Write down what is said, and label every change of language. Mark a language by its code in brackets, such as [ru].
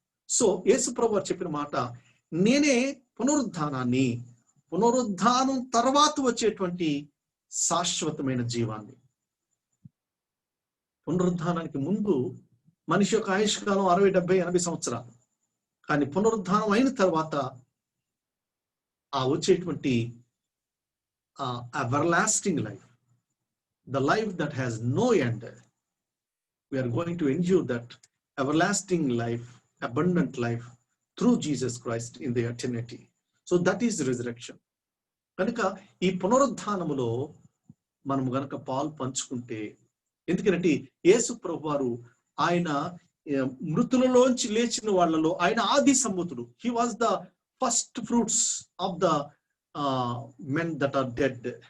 [te] So యేసు ప్రభు వారు చెప్పిన మాట, నేనే పునరుద్ధానం తర్వాత వచ్చేటువంటి శాశ్వతమైన జీవాన్ని. పునరుద్ధానానికి ముందు మనిషి యొక్క ఆయుష్కాలం 60, 70, 80 సంవత్సరాలు. కానీ పునరుద్ధానం అయిన తర్వాత ఆ వచ్చేటువంటి [en] everlasting life, the life that has no end, we are going to endure that everlasting life, abundant life through Jesus Christ in the eternity. So that is resurrection. [te] కనుక ఈ పునరుద్ధానములో మనం గనక పాలు పంచుకుంటే, ఎందుకంటే యేసు ప్రభు వారు ఆయన మృతులలోంచి లేచిన వాళ్ళలో ఆయన ఆది సంభూతుడు. [en] He was the first fruits of the men that are dead.